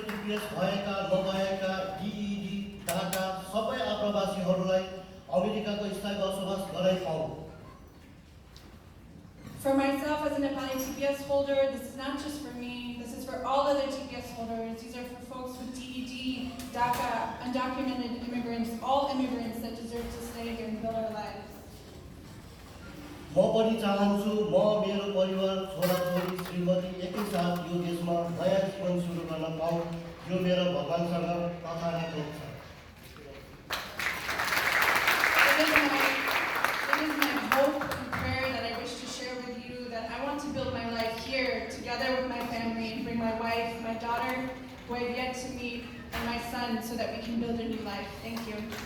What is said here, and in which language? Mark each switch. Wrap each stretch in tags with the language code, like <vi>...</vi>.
<ne>TPS भएका नभएका DED data सबै आप्रवासीहरूलाई अमेरिकाको स्थायी बसोबास गराइ पाउँ।</ne> <en>For myself as a Nepali TPS holder, this is not just for me, this is for all other TPS holders. These are for folks with DED, DACA, undocumented immigrants, all immigrants that deserve to stay here and build our lives.</en> <ne>म पनि चाहन्छु म मेरो परिवार छोराछोरी श्रीमती एकैसाथ यो देशमा नयाँ जीवन सुरु गर्न पाऊँ। यो मेरो भगवानसँग प्रार्थना छ।</ne> <en>It is my hope and prayer that I wish to share with you that I want to build my life here together with my family and bring my wife, my daughter, who I've yet to meet, and my son so that we can build a new life. Thank you.</en>